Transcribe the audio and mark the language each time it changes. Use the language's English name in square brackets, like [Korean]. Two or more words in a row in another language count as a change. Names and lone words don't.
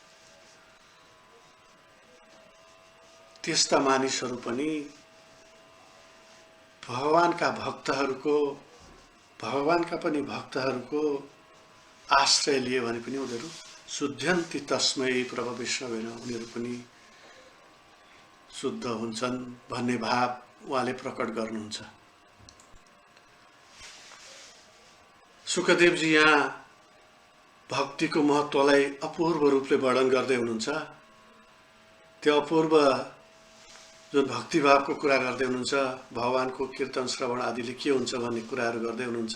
[Nepali] त्यस्ता मानिसहरू पनि भगवानका भक्तहरूको आश्रय लिए भने पनि उनीहरू [Sanskrit] शुद्धन्ति तस्मै प्रभ विष्णवेन, [Nepali] उनीहरू पनि शुद्ध हुन्छन् भन्ने भाव उहाँले प्रकट गर्नुहुन्छ। सुखदेवजी यहाँ भक्तिको महत्त्वलाई अपूर्व रूपले वर्णन गर्दै हुनुहुन्छ। त्यो अपूर्व जुन भक्तिभावको कुरा गर्दै हुनुहुन्छ, भगवानको कीर्तन श्रवण आदिले के हुन्छ भन्ने कुराहरू गर्दै हुनुहुन्छ।